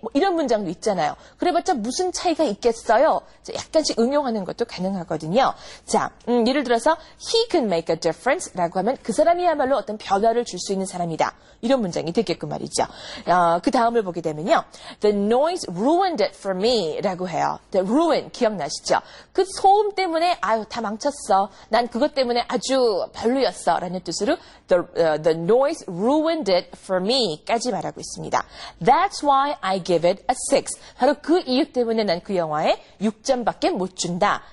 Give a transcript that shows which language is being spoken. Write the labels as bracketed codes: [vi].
[ko] 뭐 이런 문장도 있잖아요. 그래봤자 무슨 차이가 있겠어요? 자, 약간씩 응용하는 것도 가능하거든요. 자, 예를 들어서 [en] he can make a difference [ko] 라고 하면 그 사람이야말로 어떤 변화를 줄 수 있는 사람이다. 이런 문장이 되겠군 말이죠. 그 다음을 보게 되면요. [en] The noise ruined it for me [ko] 라고 해요. [en] The ruin [ko] 기억나시죠? 그 소음 때문에 아유 다 망쳤어. 난 그것 때문에 아주 별로였어 라는 뜻으로 [en] the noise ruined it for me [ko] 까지 말하고 있습니다. [en] That's why I give it a 6. [ko] 바로 그 이유 때문에 난 그 영화에 6점밖에 못 준다.